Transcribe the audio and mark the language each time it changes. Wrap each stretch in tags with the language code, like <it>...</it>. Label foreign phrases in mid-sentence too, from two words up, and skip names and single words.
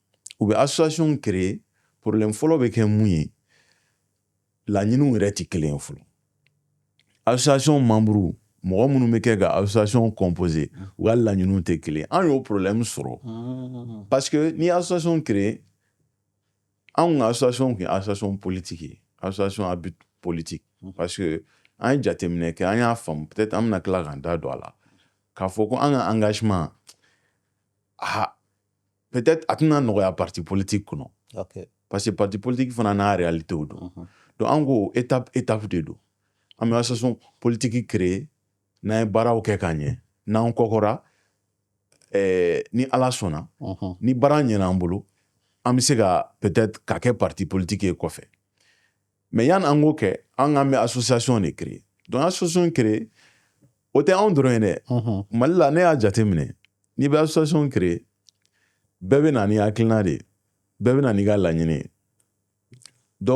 <bm>u bɛ</bm> <fr>association créer problème</fr> <bm>fɔlɔ bɛ kɛ mun ye laɲiniw yɛrɛ tɛ kelen ye fɔlɔ</bm> <fr>association membre</fr> <bm>mɔgɔ minnu bɛ kɛ ka</bm> <fr>association composer</fr> <bm>u ka laɲiniw tɛ kelen an y'o problème sɔrɔ</bm> <fr>parce que</fr> <bm>ni</bm> <fr>association créer</fr> <bm>anw ka association kun ye</bm> <fr>association politique</fr> <bm>ye</bm> <fr>association à but politique parce que</fr> <bm>an ye jateminɛ kɛ an y'a faamu peut-être an bɛna tila k'an da don a la k'a fɔ ko an ka engagement peut-être a tɛna nɔgɔya</bm> <fr>parti politique</fr> <bm>kɔnɔ</bm> <fr>parce que parti politique</fr> <bm>fana n'a réalité don donc an ko étape de don an bɛ</bm> <fr>association politique créer</fr> <bm>n'an ye baaraw kɛ ka ɲɛ n'an kɔkɔra ni ala sɔnna ni baara ɲɛna an bolo an bɛ se ka peut-être ka kɛ</bm> <fr>parti politique</fr> <bm>ye kɔfɛ mais yanni an k'o kɛ an k'an bɛ association de créer donc</bm> <fr>association créer</fr> <bm>o tɛ anw dɔrɔn ye dɛ mali la ne y'a jateminɛ n'i bɛ</bm> <fr>association créer</fr> <bm>bɛɛ bɛ na ni hakilina de ye bɛɛ bɛ na n'i ka laɲini ye dɔw</bm>